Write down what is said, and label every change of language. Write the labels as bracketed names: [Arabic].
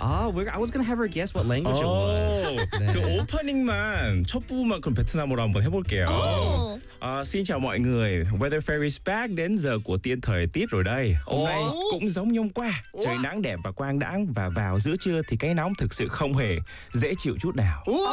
[English] I was gonna have her guess what language it was. [Korean] 네. 그 오프닝만 첫 부분만 그럼 베트남어로 한번 해볼게요. [Vietnamese] Xin chào mọi người. [English] Weather fairy is back. [Vietnamese] Đến giờ của tiên thời tiết rồi đây. Cũng giống như hôm qua. Trời nắng đẹp và quang đãng và vào giữa trưa thì cái nóng thực sự không hề dễ chịu chút nào.